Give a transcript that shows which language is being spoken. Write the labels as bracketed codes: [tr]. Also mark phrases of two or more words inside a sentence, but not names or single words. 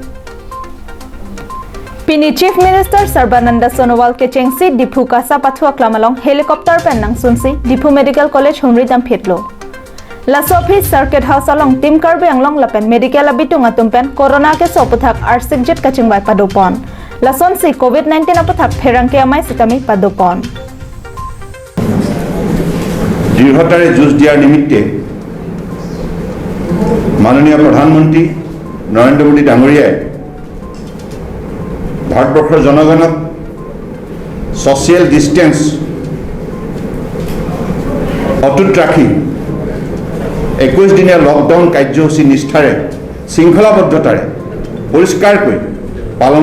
[mjw] Pini chief minister Sarbananda Sonowal ke chengsi Dipu kasa pathu klamalong helicopter pen nang sunsi Dipu medical college humri dam phetlo laso phi circuit house along team karbi anglong lapen medical abitung atum pen corona ke so puthak arsik jet kachingbai padopon lason si COVID-19 aputhak pherang ke amai sitami padopon [as] দৃঢ়তাৰে যুঁজ দিয়াৰ নিমিত্তে মাননীয় প্ৰধানমন্ত্ৰী নৰেন্দ্ৰ মোদী ডাঙৰীয়াই ভাৰতবৰ্ষৰ জনগণক [en] social distance [as] অটুট ৰাখি 21 দিনীয়া লকডাউন কাৰ্যসূচী নিষ্ঠাৰে শৃংখলাবদ্ধতাৰে পৰিষ্কাৰকৈ পালন